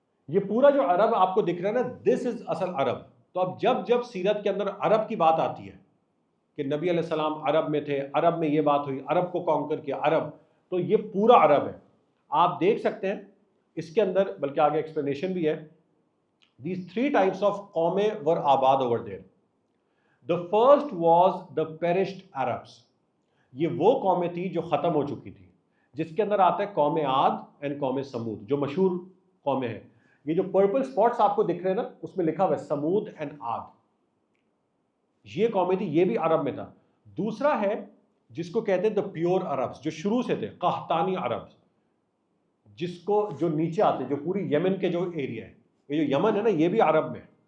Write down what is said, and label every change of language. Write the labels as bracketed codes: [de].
[ur] یہ پورا جو عرب آپ کو دکھ رہا ہے نا, [en] this is [ur] اصل عرب. تو اب جب جب سیرت کے اندر عرب کی بات آتی ہے کہ نبی علیہ السلام عرب میں تھے, عرب میں یہ بات ہوئی, عرب کو کانکر کیا عرب, تو یہ پورا عرب ہے. آپ دیکھ سکتے ہیں اس کے اندر, بلکہ آگے ایکسپلینیشن بھی ہے. [en] These three types of قومیں were آباد over there. The first was the perished Arabs. [ur] یہ وہ قومیں تھی جو ختم ہو چکی تھی, جس کے اندر آتا ہے قوم عاد اینڈ قوم سمود, جو مشہور قومیں ہیں. یہ جو پرپل سپاٹس آپ کو دکھ رہے ہیں نا, اس میں لکھا ہوا ہے سمود اینڈ عاد, یہ قومیں تھی, یہ بھی عرب میں تھا. دوسرا ہے جس کو کہتے ہیں [en] the pure Arabs, [ur] جو شروع سے تھے, قحطانی عرب, جس کو جو نیچے آتے, جو پوری یمن کے جو ایریا ہے, یہ جو یمن ہے نا, یہ بھی عرب میں.